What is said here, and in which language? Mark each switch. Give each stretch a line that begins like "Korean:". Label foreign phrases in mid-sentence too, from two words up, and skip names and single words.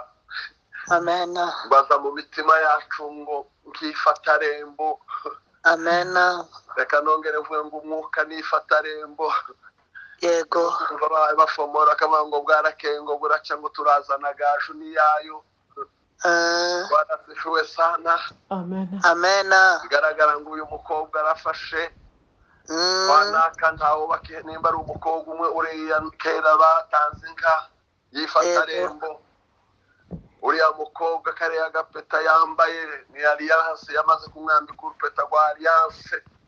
Kinyarwanda: Amen. baza mu mitima yacu ngo nkifata rembo. Amen. Reka nongere mvuge ngo umwuka nifata rembo. Yego. Bafomora akavuga ngo bwarakeye ngo buraca ngo turazana gaju n'iyayo.
Swahili: Bwana asifiwe sana. Amen.
Kinyarwanda: Bigaragara ngo uyu mukobwa arafashe, wanaka ntawo bakihe, nimba ari umukobwa umwe uriya kera batanze inka yifata rembo. Uriya mukobwa kariya agapeta yambaye ni alliance, yamaze kumwambika urupeta rwa alliance.